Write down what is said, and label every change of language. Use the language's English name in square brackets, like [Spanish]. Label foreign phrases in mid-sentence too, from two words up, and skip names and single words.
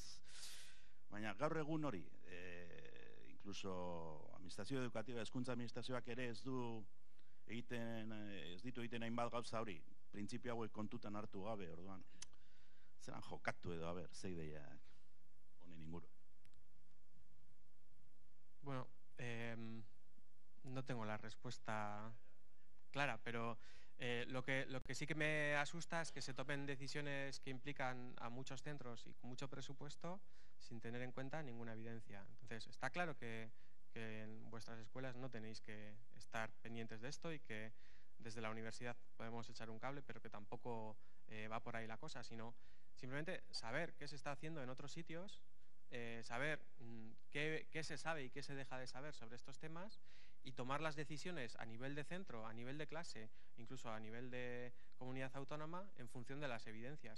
[Basque] Baina gaur egun hori, incluso administrazio edukatiba, hezkuntza administrazioak ere ez ditu egiten hainbat gauza hori, printzipio hauek kontutan hartu gabe, orduan. Zeran jokatu edo, ze ideiak honen inguru. Bueno, [Spanish] no tengo la respuesta clara, pero lo que sí que me asusta es que se tomen decisiones que implican a muchos centros y con mucho presupuesto sin tener en cuenta ninguna evidencia. Entonces, está claro que en vuestras escuelas no tenéis que estar pendientes de esto y que desde la universidad podemos echar un cable, pero que tampoco va por ahí la cosa, sino simplemente saber qué se está haciendo en otros sitios, saber qué se sabe y qué se deja de saber sobre estos temas y tomar las decisiones a nivel de centro, a nivel de clase, incluso a nivel de comunidad autónoma en función de las evidencias.